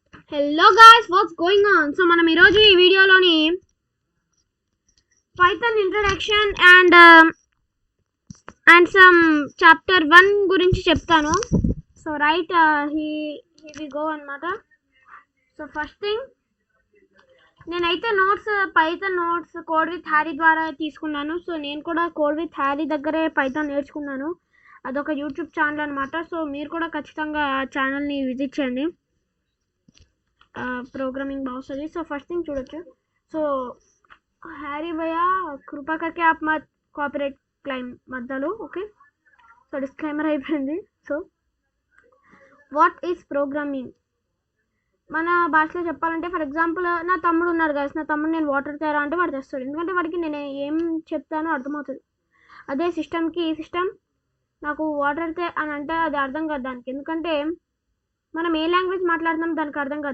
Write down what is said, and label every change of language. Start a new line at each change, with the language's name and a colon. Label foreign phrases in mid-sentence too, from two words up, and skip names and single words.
English: Hello guys, what's going on?
Telugu: So మనం ఈ రోజు ఈ వీడియోలోని
English: Python introduction and some chapter 1
Telugu: గురించి చెప్తాను.
English: So right here we go అన్నమాట. So first thing
Telugu: నేనైతే
English: Python notes
Telugu: కోడ్ విత్ హ్యారీ ద్వారా తీసుకున్నాను. సో నేను కూడా కోడ్ విత్ హ్యారీ దగ్గరే Python నేర్చుకున్నాను. అదొక యూట్యూబ్ ఛానల్ అన్నమాట. సో మీరు కూడా ఖచ్చితంగా ఆ ఛానల్ని విజిట్ చేయండి.
Hindi: प्रोग्रामिंग बहुत सही.
English: so first thing
Hindi: చూడొచ్చు. సో हैरी भैया कृपा करके आप मत कॉपीराइट क्लेम मत डालो. ओके,
Telugu: సో డిస్క్లైమర్ అయిపోయింది.
English: so what is programming
Telugu: మన భాషలో చెప్పాలంటే,
English: for example
Telugu: నా తమ్ముడు ఉన్నాడు గాయస్. నా తమ్ముడు నేను వాటర్ తేరా అంటే వాడు తెస్తాడు, ఎందుకంటే వాడికి నేను ఏం చెప్తానో అర్థమవుతుంది. అదే సిస్టమ్కి ఈ సిస్టమ్ నాకు వాటర్ తే అని అంటే అది అర్థం కాదు దానికి, ఎందుకంటే మనం ఏ లాంగ్వేజ్ మాట్లాడుతున్నాం దానికి అర్థం కాదు.